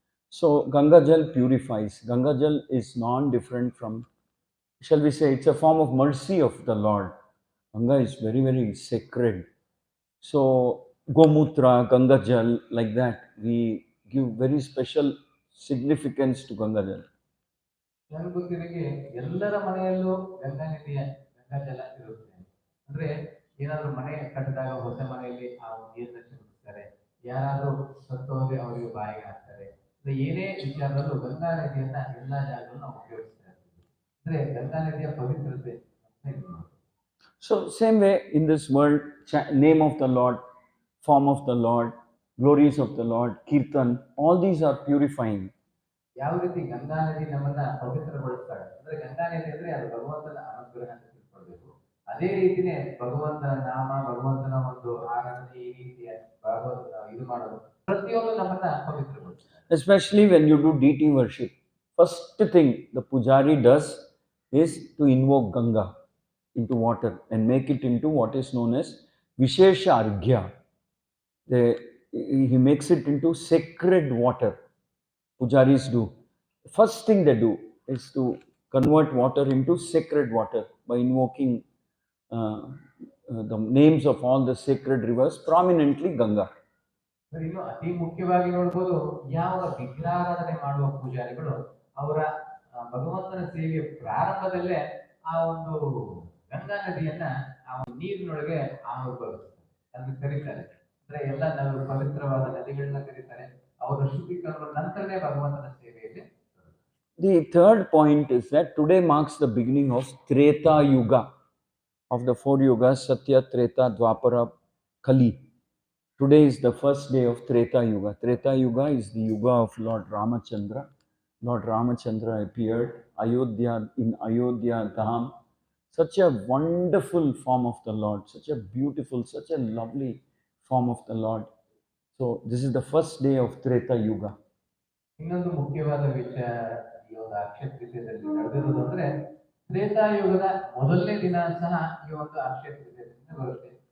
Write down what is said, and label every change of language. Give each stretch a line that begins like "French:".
English: So Ganga Jal purifies. Ganga Jal is non-different from, shall we say, it's a form of mercy of the Lord. Ganga is very, very sacred. So Gomutra, Ganga Jal, like that, we give very special significance to Ganga Jal.
Kannada: ನನಗೆ ಗೊತ್ತಿರೋಗೆ ಎಲ್ಲರ ಮನೆಯಲ್ಲೂ ಗಂಗಾ ನದಿಯ ಗಂಗಾ ಜಲ ಇರುತ್ತೆ. ಅಂದ್ರೆ ಏನಾದ್ರು ಮನೆ ಕಟ್ಟಿದಾಗ ಹೊಸ ಮನೆಯಲ್ಲಿ ಆ ನೀರನ್ನ ಚಿಮುಕಿಸ್ತಾರೆ, ಯಾರಾದ್ರೂ ಸತ್ತೋದ್ರೆ ಅವರಿಗೆ ಬಾಯಿಗೆ ಹಾಕ್ತಾರೆ, ಏನೇ ವಿಚಾರದಲ್ಲೂ ಗಂಗಾ ನದಿಯನ್ನ ಎಲ್ಲಾ ಜಾಗದಲ್ಲೂ ನಾವು ಉಪಯೋಗಿಸ್ತಾ ಇರ್ತೀವಿ. ಅಂದ್ರೆ ಗಂಗಾ ನದಿಯ ಪವಿತ್ರತೆ.
English: So same way in this world, name of the Lord, form of the Lord, glories of the Lord, kirtan, all these are purifying.
Kannada: ಯಾವ ರೀತಿ ಗಂಗಾ ನದಿ ನಮ್ಮನ್ನ ಪವಿತ್ರಗೊಳಿಸ್ತಾರೆ, ಅಂದ್ರೆ ಗಂಗಾ ನದಿ ಅಂದ್ರೆ ಅದು ಭಗವಂತನ ಅನುಗ್ರಹ ಅಂತ ತಿಳ್ಕೊಳ್ಬೇಕು. ಅದೇ ರೀತಿನೇ ಭಗವಂತನ ನಾಮ, ಭಗವಂತನ ಒಂದು ಆರಾಧನೆ, ಈ ರೀತಿಯ ಇದು ಮಾಡೋದು ಪ್ರತಿಯೊಂದು ನಮ್ಮನ್ನ ಪವಿತ್ರಗೊಳಿಸ್ತಾರೆ.
English: Especially when you do deity worship, first thing the pujari does is to invoke Ganga into water and make it into what is known as Vishesha Arghya. He makes it into sacred water. Pujaris do. First thing they do is to convert water into sacred water by invoking the names of all the sacred rivers, prominently Ganga.
Kannada: ಇನ್ನು ಅತಿ ಮುಖ್ಯವಾಗಿ ನೋಡಬಹುದು, ಯಾವ ವಿಗ್ರಹಾರಾಧನೆ ಮಾಡುವ ಪೂಜಾರಿಗಳು ಅವರ ಭಗವಂತನ ಸೇವೆಯ ಪ್ರಾರಂಭದಲ್ಲೇ ಆ ಒಂದು ಗಂಗಾ ನದಿಯನ್ನ ಆ ನೀರಿನೊಳಗೆ ಅದನ್ನು ಕರೀತಾರೆ. ಅಂದ್ರೆ ಎಲ್ಲ ನಾವು ಪವಿತ್ರವಾದ ನದಿಗಳನ್ನ ಕರೀತಾರೆ. ಅವರ ಶುದ್ಧೀಕರಣದ ನಂತರನೇ ಭಗವಂತನ ಸೇವೆಯಲ್ಲಿ.
English: The third point is that today marks the beginning of Treta Yuga, of the 4 yugas, Satya, Treta, Dwapara, Kali. Today is the first day of Treta Yuga. Treta Yuga is the yuga of Lord Ramachandra. Lord Ramachandra appeared in Ayodhya Dham. Such a wonderful form of the Lord, such a beautiful, such a lovely form of the Lord. So this is the first day of Treta Yuga.
Kannada: ಇನ್ನೊಂದು ಮುಖ್ಯವಾದ ವಿಚಾರ ಈ ಒಂದು ಅಕ್ಷಯ ತೃತೀಯದಲ್ಲಿ ನಡೆದಿರೋದು ಅಂದ್ರೆ, ತ್ರೇತಾಯುಗದ ಮೊದಲನೇ ದಿನ ಸಹ ಈ ಒಂದು ಅಕ್ಷಯ ತೃತೀಯದಿಂದ ಬರುತ್ತೆ.